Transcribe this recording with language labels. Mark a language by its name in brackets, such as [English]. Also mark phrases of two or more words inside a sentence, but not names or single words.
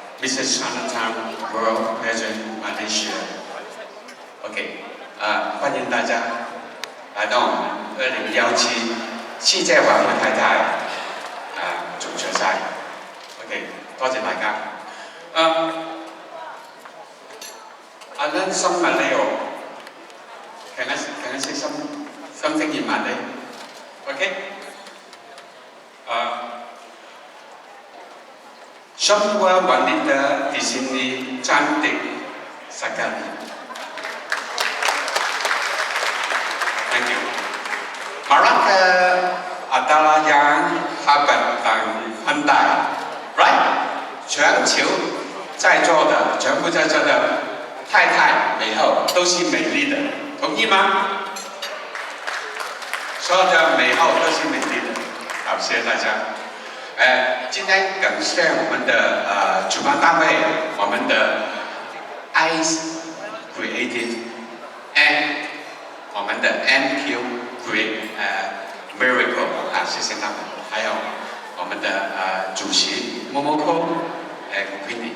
[Chinese] Mrs. Chinatown World Pageant Malaysia。OK， 欢迎大家来到我们2017世界華裔太太足球賽。OK， 多謝大家。 [English] I learned some Malay. Can I say something in Malay? Okay. [Malay] Semua wanita di sini cantik sekali. [English] Thank you. [Malay] Mereka adalah yang hebat dan pandai, right? [Chinese] 全球在座的，全部在座的太太美后都是美丽的，同意吗？所有的美后都是美丽的。好，谢谢大家。今天感谢我们的主办单位，我们的 Ice Creative and 我们的 MQ Miracle 谢谢他们，还有我们的主席 Momoko Queenie。